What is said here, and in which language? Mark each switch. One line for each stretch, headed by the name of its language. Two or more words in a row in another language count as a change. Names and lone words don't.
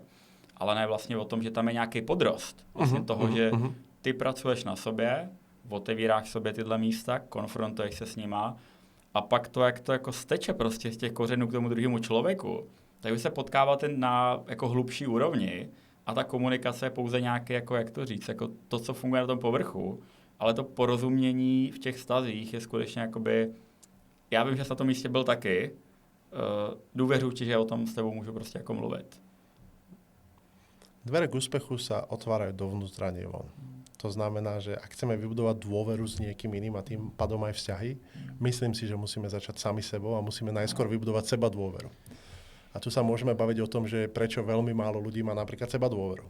Czech: ale ne vlastně o tom, že tam je nějaký podrost vlastně toho, že ty pracuješ na sobě, otevíráš sobě tyhle místa, konfrontuješ se s nima a pak to, jak to jako steče prostě z těch kořenů k tomu druhému člověku, tak vy se potkáváte na jako hlubší úrovni a ta komunikace je pouze nějaké, jako jak to říct, jako to, co funguje na tom povrchu, ale to porozumění v těch vztazích je skutečně jakoby, já vím, že jsi na tom místě byl taky, důvěřuji ti, že o tom s tebou můžu prostě jako mluvit.
Slovak: Dvere k úspechu sa otvárajú dovnútra, nie von. To znamená, že ak chceme vybudovať dôveru s niekým iným a tým pádom aj vzťahy, myslím si, že musíme začať sami sebou a musíme najskôr vybudovať seba dôveru. A tu sa môžeme baviť o tom, že prečo veľmi málo ľudí má napríklad seba dôveru.